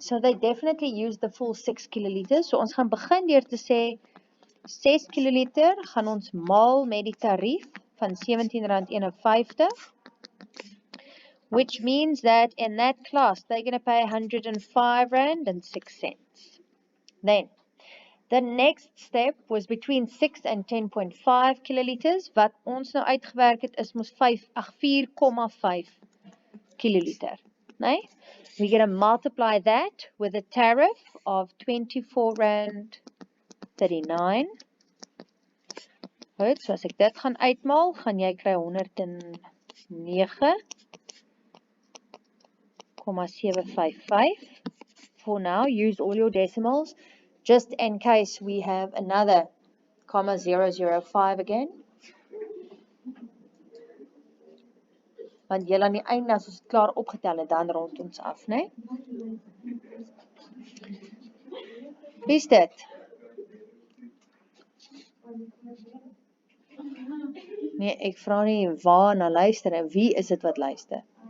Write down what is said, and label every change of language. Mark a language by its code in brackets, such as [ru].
[en] So they definitely used the full 6 kiloliters. [af] So ons gaan begin deur te sê 6 kiloliter gaan ons maal met die tarief van 17 Rand 51. [en] Which means that in that class they're going to pay 105 Rand and 6 cents. Then the next step was between 6 and 10.5 kiloliters. [af] Wat ons nou uitgewerk het is mos 4,5 kiloliter. Nee? [en] We're going to multiply that with a tariff of 24 Rand 39. [af] Goed, so as ek dit gaan uitmaal, gaan jy kry 109,755. [en] For now, use all your decimals. Just in case we have another 0,005 again. [af] Want jy aan die einde, as ons klaar opgetel het, dan rond ons af, né? Wie is dit? Nee, ek vra nie waar na luister en wie is dit wat luister?